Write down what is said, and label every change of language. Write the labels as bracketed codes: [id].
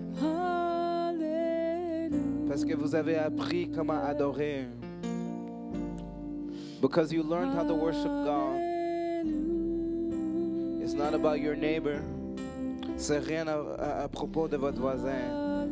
[fr] Parce que vous avez appris comment adorer. [en] Because you learned how to worship God. It's not about your neighbor. [fr] C'est rien à propos de votre voisin.